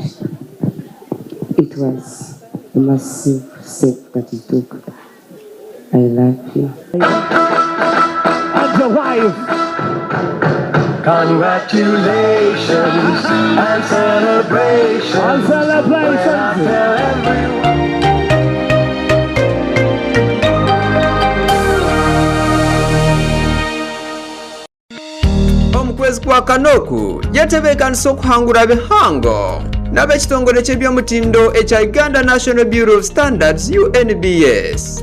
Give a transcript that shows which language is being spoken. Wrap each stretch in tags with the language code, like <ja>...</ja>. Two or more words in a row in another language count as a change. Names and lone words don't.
<en>It was a massive step that you took. I love you. And your wife. Congratulations and celebrations. And celebrations.</en> <nyn>Omukwezi kwa kanoku yatebekanisa okuhangula abehango n'ab'ekitongole ky'ebyomutindo ekya Uganda National Bureau of Standards UNBS.</nyn>